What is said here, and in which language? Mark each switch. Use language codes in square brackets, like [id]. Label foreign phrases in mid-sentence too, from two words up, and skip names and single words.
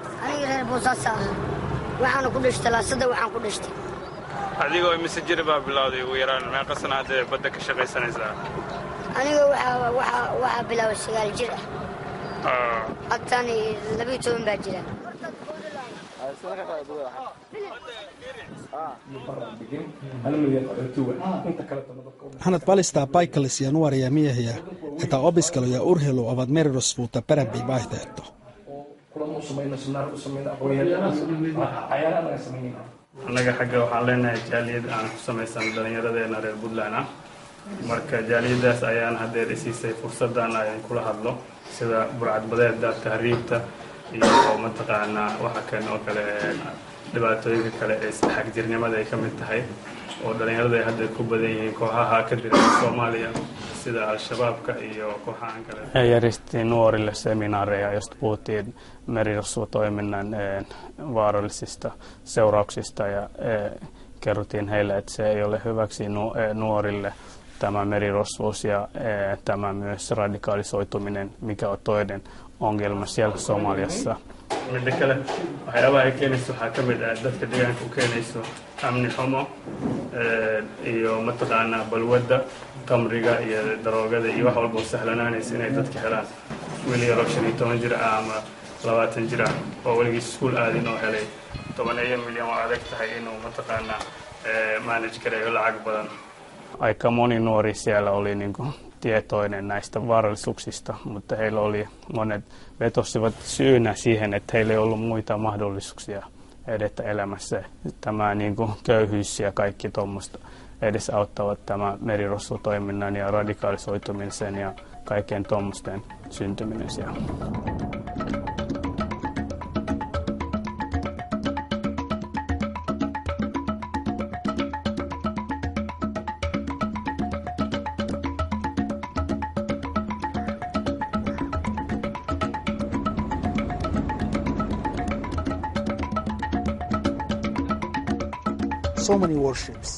[so] aniga reer Boosaaso waxaan ku dhashtay laasada waxaan ku dhashtay adigoo mise jir baa bilowday ugu yaraan meeqa sano hadda badda ka shaqaysanaysaa aniga waxa bilaaway 9 jir ah hadtani 12 baa jira [fi] Haned valistaa paikallisia nuoria miehiä, että opiskelu ja urheilu ovat merirosvuutta parempi vaihtoehto. [so] Annaga xagga waxaan leenahay jaaliyad aan ku samaysan dhalinyaradeena reer Puntland ah. Marka jaaliyadaas ayaan haddeer isiisay fursadan ay kula hadlo sida burcadbadeeda tahriibta iyo mataqaanaa waxa kale kale dhibaatooyinka kale ee xagjirnimada ay ka mid tahay oo dhalinyarada hadda ku badan yihiin kooxaha ka jira Soomaaliya sida al-shabaabka iyo kooxahan kale. [fi] Järjestin nuorille seminaareja, josta puhuttiin merirosvotoiminnan vaarallisista seurauksista ja kerrottiin heille, että se ei ole hyväksi nuorille tämä merirosvous ja tämä myös radikalisoituminen, mikä on toinen ongelma siellä Somaliassa. [so] Midda kale waxyaabaha ay keenayso waxaa ka mid ah dadka deegaanka u keenayso amni xumo iyo mataqaanaa balwadda qamriga iyo daroogada iyo wax walba sahlanaanaysa inay dadka helaan wiil yaro 15 jir ama 20 jir oo weligiis iskuul aadin oo helay 10 milyan oo adag tahay inuu mataqaanaa manage kareeyo lacag badan. [fi] Aika moni nuori siellä oli niin kuin tietoinen näistä vaarallisuuksista, mutta heillä oli monet vetosivat syynä siihen, että heillä ei ollut muita mahdollisuuksia edetä elämässä. Tämä niin kuin köyhyys ja kaikki tuommoista edesauttavat tämä merirosvotoiminnan ja radikalisoitumisen ja kaikkien tuommoisten syntyminen siellä. [en] So many warships.